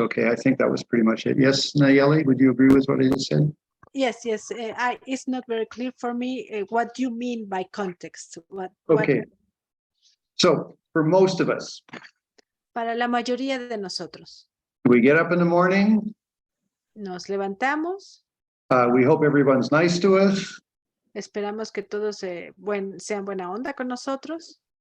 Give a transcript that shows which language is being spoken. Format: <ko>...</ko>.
<en>Okay. I think that was pretty much it. Yes, Nayeli, would you agree with what I just said? Yes. It's not very clear for me what you mean by context. Okay. So for most of us,</en> <es>para la mayoría de nosotros,</es> <en>we get up in the morning.</en> <es>Nos levantamos.</es> <en>We hope everyone's nice to us.</en> <es>Esperamos que todos sean buena onda con nosotros.</es>